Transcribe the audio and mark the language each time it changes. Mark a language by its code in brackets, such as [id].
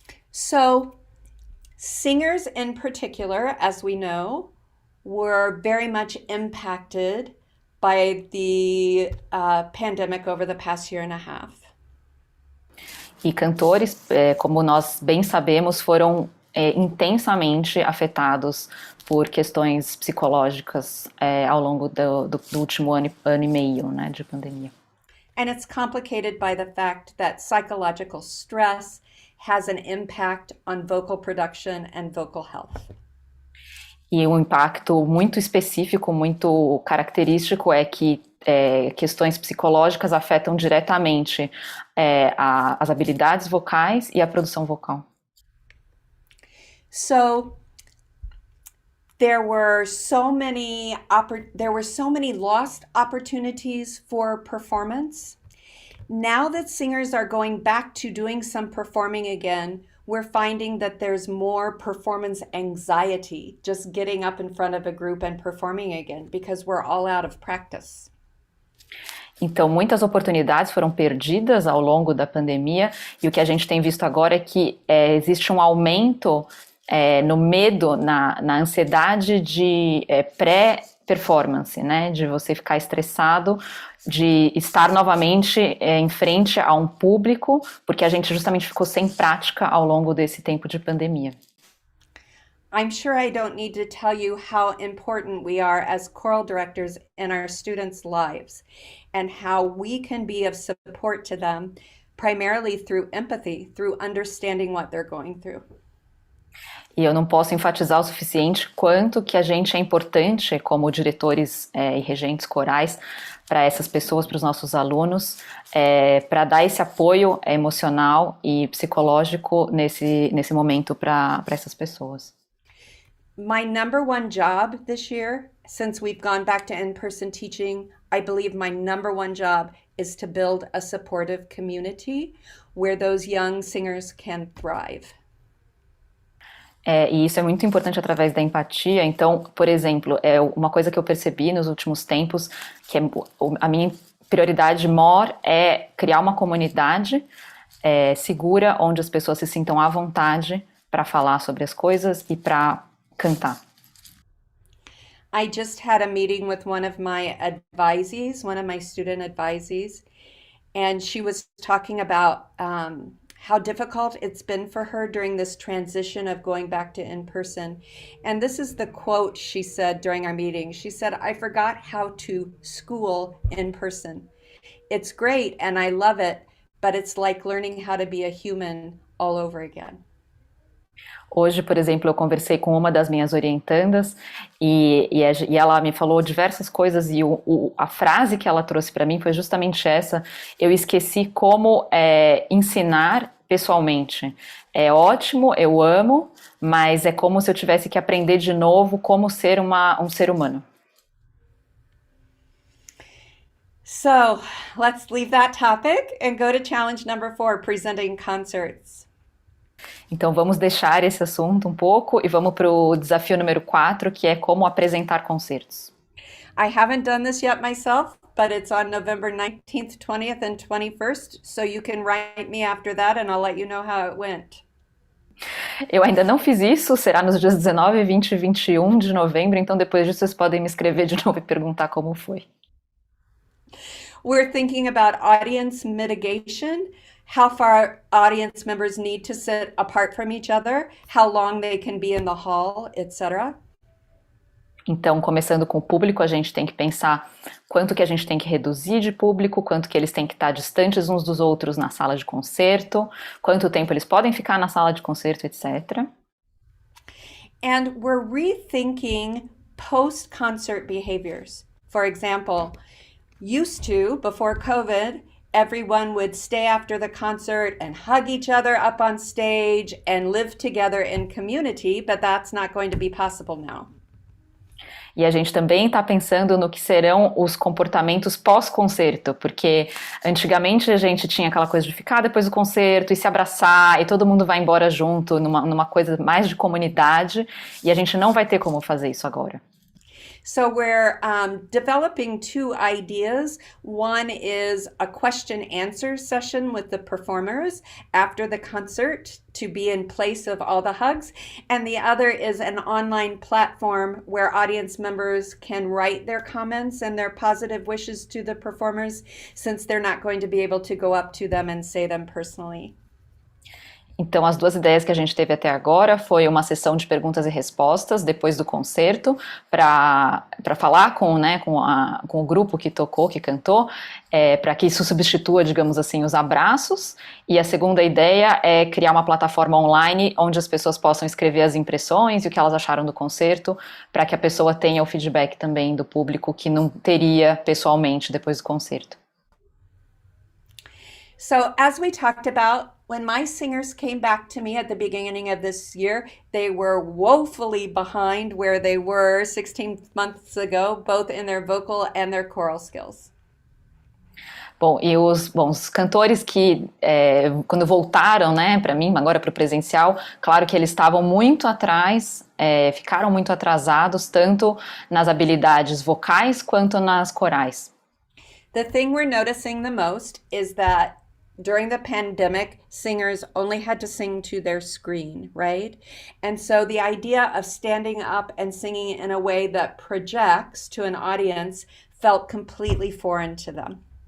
[en] So, singers in particular, as we know, were very much impacted by the pandemic over the past year and a half. [pt] E cantores, como nós bem sabemos, foram intensamente afetados por questões psicológicas ao longo do último ano e meio, né, de pandemia. [en] And it's complicated by the fact that psychological stress has an impact on vocal production and vocal health. [pt] E um impacto muito específico, muito característico é que questões psicológicas afetam diretamente as habilidades vocais e a produção vocal. [en] So there were so many lost opportunities for performance. Now that singers are going back to doing some performing again, we're finding that there's more performance anxiety just getting up in front of a group and performing again because we're all out of practice. [pt] Então, muitas oportunidades foram perdidas ao longo da pandemia e o que a gente tem visto agora é que existe um aumento no medo, na ansiedade de pré-performance, né? De você ficar estressado, de estar novamente em frente a um público, porque a gente justamente ficou sem prática ao longo desse tempo de pandemia. [en] I'm sure I don't need to tell you how important we are as choral directors in our students' lives and how we can be of support to them, primarily through empathy, through understanding what they're going through. [pt] E eu não posso enfatizar o suficiente quanto que a gente é importante como diretores e regentes corais para essas pessoas, para os nossos alunos, para dar esse apoio emocional e psicológico nesse momento para essas pessoas. [en] My number one job this year, since we've gone back to in-person teaching, I believe my number one job is to build a supportive community where those young singers can thrive. [pt] E isso é muito importante através da empatia. Então, por exemplo, uma coisa que eu percebi nos últimos tempos, que a minha prioridade maior é criar uma comunidade segura, onde as pessoas se sintam à vontade para falar sobre as coisas e para cantar. [en] I just had a meeting with one of my advisees, one of my student advisees, and she was talking about how difficult it's been for her during this transition of going back to in-person. And this is the quote she said during our meeting. She said, "I forgot how to school in person. It's great and I love it, but it's like learning how to be a human all over again." [pt] Hoje, por exemplo, eu conversei com uma das minhas orientandas e ela me falou diversas coisas e a frase que ela trouxe para mim foi justamente essa: eu esqueci como ensinar pessoalmente. É ótimo, eu amo, mas é como se eu tivesse que aprender de novo como ser um ser humano. [en] So let's leave that topic and go to challenge number 4, presenting concerts. [pt] Então vamos deixar esse assunto um pouco e vamos para o desafio número 4, que é como apresentar concertos. [en] I haven't done this yet myself, but it's on November 19th, 20th, and 21st, so you can write me after that and I'll let you know how it went. [pt] Eu ainda não fiz isso, será nos dias 19, 20 e 21 de novembro, então depois disso vocês podem me escrever de novo e perguntar como foi. [en] We're thinking about audience mitigation, how far audience members need to sit apart from each other, how long they can be in the hall, etc. [pt] Então, começando com o público, a gente tem que pensar quanto que a gente tem que reduzir de público, quanto que eles têm que estar distantes uns dos outros na sala de concerto, quanto tempo eles podem ficar na sala de concerto, etc. [en] And we're rethinking post-concert behaviors. For example, used to, before COVID, everyone would stay after the concert and hug each other up on stage and live together in community, but that's not going to be possible now. [pt] E a gente também está pensando no que serão os comportamentos pós-concerto, porque antigamente a gente tinha aquela coisa de ficar depois do concerto e se abraçar e todo mundo vai embora junto, numa coisa mais de comunidade, e a gente não vai ter como fazer isso agora. [en] So we're developing 2 ideas. One is a question-answer session with the performers after the concert to be in place of all the hugs. And the other is an online platform where audience members can write their comments and their positive wishes to the performers, since they're not going to be able to go up to them and say them personally. [pt] Então, as duas ideias que a gente teve até agora foi uma sessão de perguntas e respostas depois do concerto, para falar com, né, com o grupo que tocou, que cantou, para que isso substitua, digamos assim, os abraços. E a segunda ideia é criar uma plataforma online onde as pessoas possam escrever as impressões e o que elas acharam do concerto, para que a pessoa tenha o feedback também do público que não teria pessoalmente depois do concerto. [en] So as we talked about, when my singers came back to me at the beginning of this year, they were woefully behind where they were 16 months ago, both in their vocal and their choral skills. [pt] Bom, e os cantores que, quando voltaram, né, para mim, agora para o presencial, claro que eles estavam muito atrás, ficaram muito atrasados, tanto nas habilidades vocais quanto nas corais. [en] The thing we're noticing the most is that during the pandemic, singers only had to sing to their screen, right? And so the idea of standing up and singing in a way that projects to an audience felt completely foreign to them.